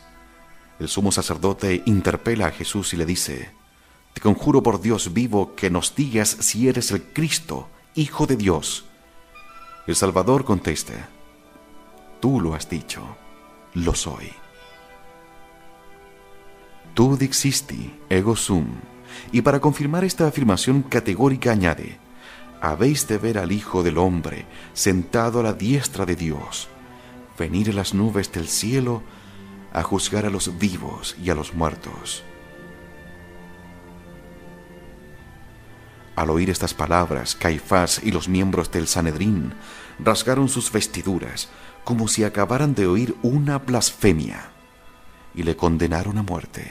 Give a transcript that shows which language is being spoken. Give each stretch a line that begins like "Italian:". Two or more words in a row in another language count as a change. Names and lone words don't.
Spanish: El sumo sacerdote interpela a Jesús y le dice: te conjuro por Dios vivo que nos digas si eres el Cristo, Hijo de Dios. El Salvador contesta: tú lo has dicho, lo soy.
Latin: Tu dixisti, ego sum.
Spanish: Y para confirmar esta afirmación categórica añade: habéis de ver al Hijo del Hombre sentado a la diestra de Dios, venir en las nubes del cielo a juzgar a los vivos y a los muertos. Al oír estas palabras, Caifás y los miembros del Sanedrín rasgaron sus vestiduras como si acabaran de oír una blasfemia, y le condenaron a muerte.